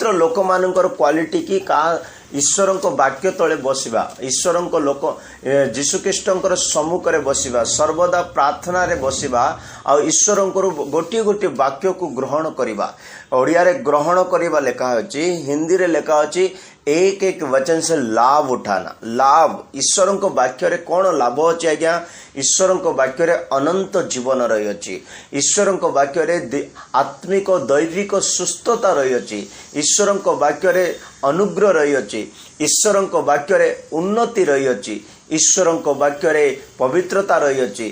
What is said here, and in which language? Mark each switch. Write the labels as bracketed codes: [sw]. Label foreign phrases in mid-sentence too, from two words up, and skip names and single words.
[or] ଲୋକମାନଙ୍କର କ୍ୱାଲିଟି କି ଈଶ୍ୱରଙ୍କ ବାକ୍ୟ ତଳେ ବସିବା, ଈଶ୍ୱରଙ୍କ ଲୋକ ଯୀଶୁଖ୍ରୀଷ୍ଟଙ୍କର ସମ୍ମୁଖରେ ବସିବା, ସର୍ବଦା ପ୍ରାର୍ଥନାରେ ବସିବା ଆଉ ଈଶ୍ୱରଙ୍କର ଗୋଟିଏ ଗୋଟିଏ ବାକ୍ୟକୁ ଗ୍ରହଣ କରିବା। ଓଡ଼ିଆରେ ଗ୍ରହଣ କରିବା ଲେଖା ଅଛି, ହିନ୍ଦୀରେ ଲେଖା ଅଛି [hi] एक एक वचन से लाभ उठाना। [or] लाभ ईश्वरଙ୍କ ବାକ୍ୟରେ କ'ଣ ଲାଭ ଅଛି ଆଜ୍ଞା? ଈଶ୍ୱରଙ୍କ ବାକ୍ୟରେ ଅନନ୍ତ ଜୀବନ ରହିଅଛି। ଈଶ୍ୱରଙ୍କ ବାକ୍ୟରେ ଆତ୍ମିକ ଦୈବିକ ସୁସ୍ଥତା ରହିଅଛି। ଈଶ୍ୱରଙ୍କ ବାକ୍ୟରେ ଅନୁଗ୍ରହ ରହିଅଛି। ଈଶ୍ୱରଙ୍କ ବାକ୍ୟରେ ଉନ୍ନତି ରହିଅଛି। ଈଶ୍ୱରଙ୍କ ବାକ୍ୟରେ ପବିତ୍ରତା ରହିଅଛି।